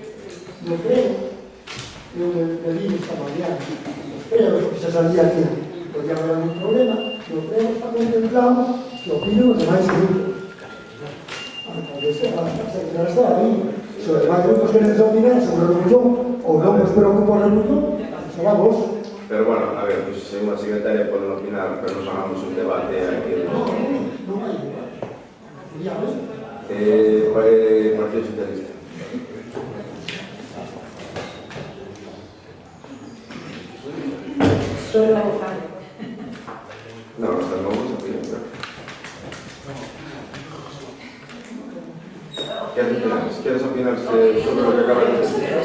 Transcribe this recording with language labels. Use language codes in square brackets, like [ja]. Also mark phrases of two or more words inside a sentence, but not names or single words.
[es] No creo, [gl] eu me di [es] esta mañana, pero que se salía aquí, podía haber algún problema, no creo que está contemplado que opinen [gl] os demais grupos. A secretaria está aí. Se os demais grupos queren opinar sobre o Rebullón ou non nos preocupa o Rebullón, será vos. [es] Pero bueno, a ver, pues según [gl] a secretaria poden opinar, [es] pero nos hagamos un debate aquí. Partido Socialista. Solo la voz. No, hasta no vamos a opinar. ¿Quieres opinar sobre lo que acaba de decir?